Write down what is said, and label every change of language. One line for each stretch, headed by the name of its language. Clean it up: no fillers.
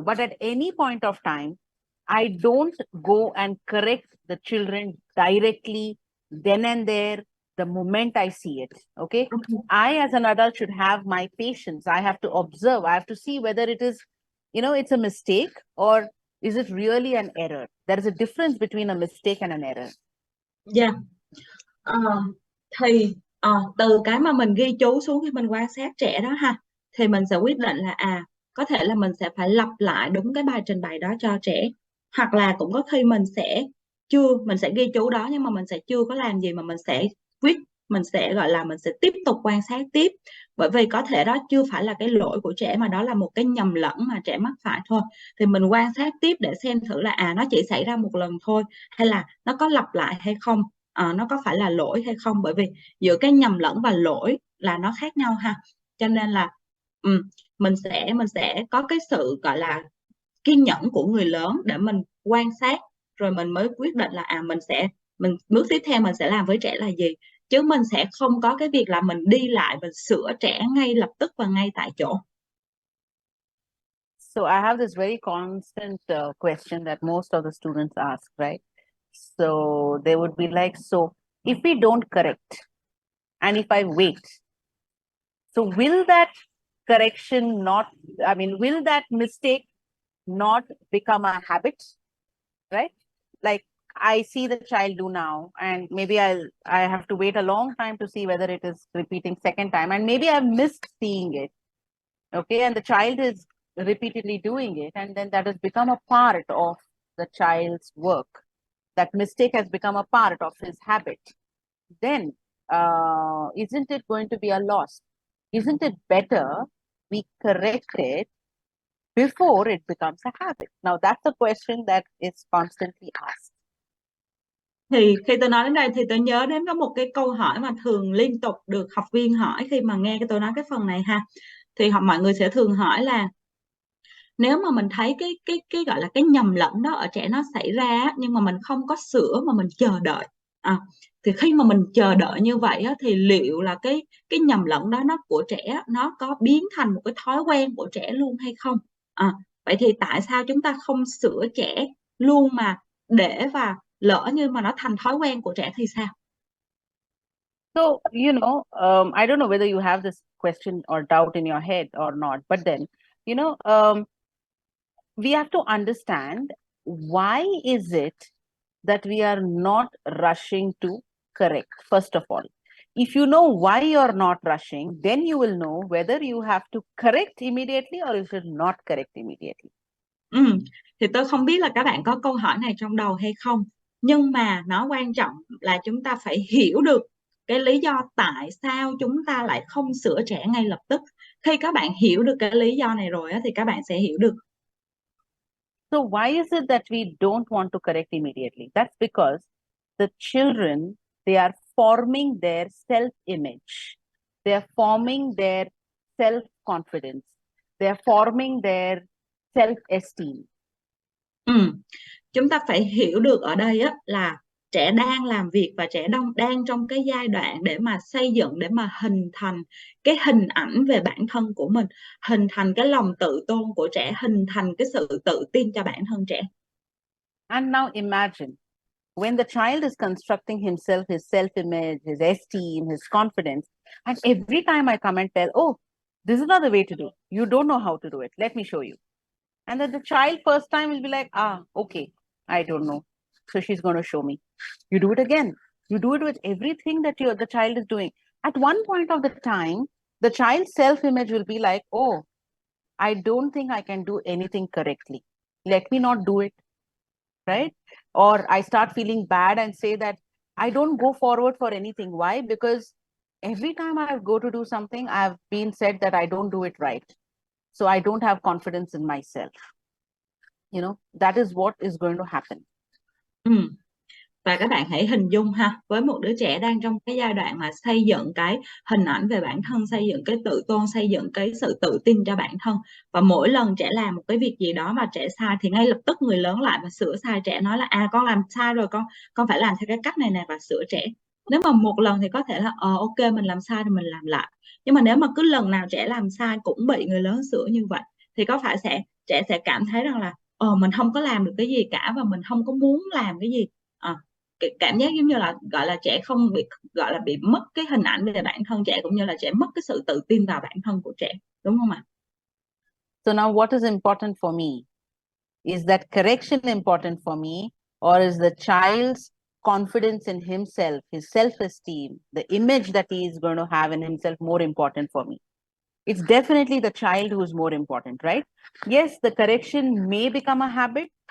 English: But at any point of time, I don't go and correct the children directly then and there, the moment I see it. Okay. I, as an adult, should have my patience. I have to observe. I have to see whether it is, it's a mistake, or is it really an error? There is a difference between a mistake and an error. Yeah.
Vietnamese: Thì từ cái mà mình ghi chú xuống khi mình quan sát trẻ đó ha, thì mình sẽ quyết định là có thể là mình sẽ phải lặp lại đúng cái bài trình bày đó cho trẻ, hoặc là cũng có khi mình sẽ ghi chú đó nhưng mà mình sẽ chưa có làm gì, mà mình sẽ gọi là mình sẽ tiếp tục quan sát tiếp, bởi vì có thể đó chưa phải là cái lỗi của trẻ, mà đó là một cái nhầm lẫn mà trẻ mắc phải thôi. Thì mình quan sát tiếp để xem thử là nó chỉ xảy ra một lần thôi, hay là nó có lặp lại hay không, nó có phải là lỗi hay không, bởi vì giữa cái nhầm lẫn và lỗi là nó khác nhau ha. Cho nên là mình sẽ có cái sự gọi là kiên nhẫn của người lớn để mình quan sát, rồi mình mới quyết định là bước tiếp theo mình sẽ làm với trẻ là gì, chứ mình sẽ không có cái việc là mình đi lại và sửa trẻ ngay lập tức và ngay tại chỗ.
English: So I have this very constant question that most of the students ask, right? So they would be like, so if we don't correct and if I wait, so will that correction will that mistake not become a habit, right? Like I see the child do now, and maybe I have to wait a long time to see whether it is repeating second time, and maybe I've missed seeing it. Okay, and the child is repeatedly doing it, and then that has become a part of the child's work. That mistake has become a part of his habit. Then isn't it going to be a loss? Isn't it better we correct it before it becomes a habit? Now that's a question that is constantly asked.
Vietnamese: Thì khi tôi nói đến đây thì tôi nhớ đến có một cái câu hỏi mà thường liên tục được học viên hỏi khi mà nghe tôi nói cái phần này ha. Thì mọi người sẽ thường hỏi là nếu mà mình thấy cái gọi là cái nhầm lẫn đó ở trẻ nó xảy ra, nhưng mà mình không có sửa mà mình chờ đợi, thì khi mà mình chờ đợi như vậy thì liệu là cái nhầm lẫn đó của trẻ nó có biến thành một cái thói quen của trẻ luôn hay không? Vậy thì tại sao chúng ta không sửa trẻ luôn, mà để và lỡ như mà nó thành thói quen của trẻ thì sao?
English: So, I don't know whether you have this question or doubt in your head or not, but then, we have to understand, why is it that we are not rushing to correct? First of all, if you know why you're not rushing, then you will know whether you have to correct immediately or you should not correct immediately.
Vietnamese: Thì tôi không biết là các bạn có câu hỏi này trong đầu hay không, nhưng mà nó quan trọng là chúng ta phải hiểu được cái lý do tại sao chúng ta lại không sửa trẻ ngay lập tức. Khi các bạn hiểu được cái lý do này rồi thì các bạn sẽ hiểu được.
English: So why is it that we don't want to correct immediately? That's because the children, they are forming their self-image. They're forming their self-confidence. They're forming their self-esteem.
Vietnamese: Chúng ta phải hiểu được ở đây á, là trẻ đang làm việc và trẻ đang trong cái giai đoạn để mà xây dựng, để mà hình thành cái hình ảnh về bản thân của mình, hình thành cái lòng tự tôn của trẻ, hình thành cái sự tự tin cho bản thân trẻ.
English: And now imagine, when the child is constructing himself, his self-image, his esteem, his confidence, and every time I come and tell, oh, this is not the way to do. You don't know how to do it. Let me show you. And then the child first time will be like, okay, I don't know. So she's going to show me. You do it again. You do it with everything that the child is doing. At one point of the time, the child's self-image will be like, oh, I don't think I can do anything correctly. Let me not do it. Right? Or I start feeling bad and say that I don't go forward for anything. Why? Because every time I go to do something, I've been said that I don't do it right. So I don't have confidence in myself. You know, that is what is going to happen.
Vietnamese: Và các bạn hãy hình dung ha, với một đứa trẻ đang trong cái giai đoạn mà xây dựng cái hình ảnh về bản thân, xây dựng cái tự tôn, xây dựng cái sự tự tin cho bản thân, và mỗi lần trẻ làm một cái việc gì đó mà trẻ sai thì ngay lập tức người lớn lại và sửa sai trẻ, nói là con làm sai rồi, con phải làm theo cái cách này nè, và sửa trẻ. Nếu mà một lần thì có thể là
English: ok
Vietnamese: mình làm sai thì mình làm lại, nhưng mà nếu mà cứ lần nào trẻ làm sai cũng bị người lớn sửa như vậy thì có phải trẻ sẽ cảm thấy rằng là mình không có làm được cái gì cả và mình không có muốn làm cái gì. Cảm giác giống như là gọi là trẻ không bị gọi là bị mất cái hình ảnh về bản thân trẻ, cũng như là trẻ mất cái sự tự tin vào bản thân của trẻ, đúng không ạ?
English: So now what is important for me? Is that correction important for me, or is the child's confidence in himself, his self-esteem, the image that he is going to have in himself more important for me? It's definitely the child who is more important, right? Yes, the correction may become a habit.